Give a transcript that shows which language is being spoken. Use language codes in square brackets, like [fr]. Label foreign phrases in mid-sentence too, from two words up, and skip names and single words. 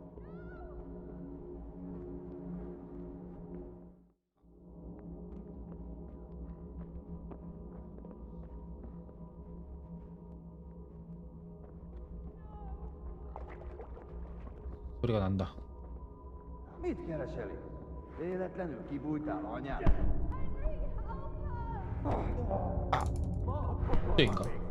[ko] 소리가 난다. [hu] Mit keresel itt? Véletlenül kibújtál anyád? [ko] 또인가?